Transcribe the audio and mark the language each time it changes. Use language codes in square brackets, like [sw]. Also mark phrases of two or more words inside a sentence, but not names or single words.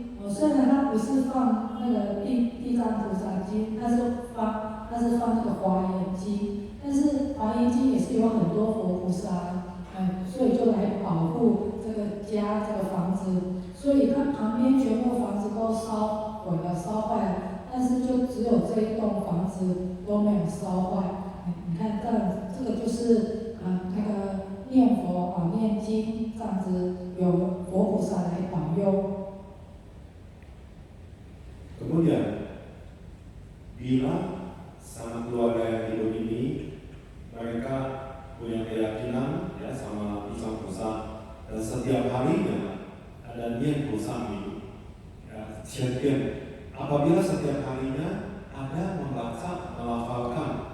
[zh] 虽然他不是放那个地藏菩萨经，他是放那个华严经，但是华严经也是有很多佛菩萨，所以就来保护这个家这个房子，所以他旁边全部房子都烧毁了、烧坏了，但是就只有这一栋房子都没有烧坏。你看这个就是那个念佛念经这样子，有佛菩萨来保佑。 [id] Kemudian, bila sama keluarga yang hidup ini, mereka punya keyakinan ya sama Sang Pusa, dan setiap harinya ada niat Pusa ini, ya, apabila setiap harinya ada membaca, melafalkan